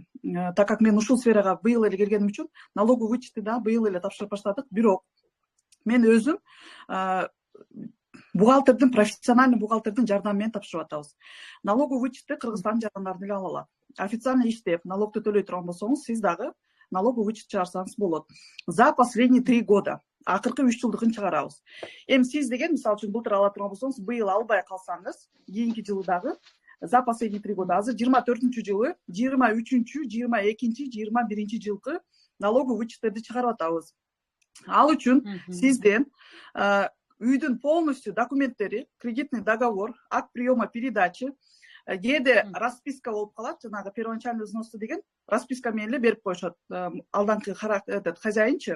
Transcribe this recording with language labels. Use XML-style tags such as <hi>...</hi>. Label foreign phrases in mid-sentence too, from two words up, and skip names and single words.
<ru>Так как</ru> <ky>мен ушул сферага быйыл эле келгеним үчүн,</ky> <ru>налоговый вычетти</ru> <ky>да быйыл эле тапшырып баштадык, бирок мен өзүм бухгалтердин,</ky> <ru>профессиональный бухгалтердин</ru> <ky>жардамы менен тапшырып атабыз.</ky> <ru>Налоговый вычетти</ru> <ky>Кыргызстандын жардамдарын эле ала алат. Официально иштеп, налогду төлөй турган болсоңуз, сиз дагы</ky> <ru>налоговый вычет</ru> <ky>чыгарсаңыз болот.</ky> <ru>За последние 3 года,</ru> <ky>акыркы 3 жылдыгын чыгарабыз. Эми сиз деген, мисалы үчүн, былтыр ала турган болсоңуз, быйыл албай калсаңыз, кийинки жылы дагы</ky> <ru>за последние 3 года,</ru> <ky>азыр 24-жылы, 23-чү, 22-чи, 21-чи жылкы</ky> <ru>налоговый вычеттерди</ru> <ky>чыгарып атабыз. Ал үчүн сизден үйдүн полностью документтери,</ky> <ru>кредитный договор, акт приема передачи,</ru> <ky>кээде расписка болуп калат, жанагы</ky> <ru>первоначальный взносу</ru> <ky>деген расписка менен эле берип коюшат алданкы хозяинчы.</ky>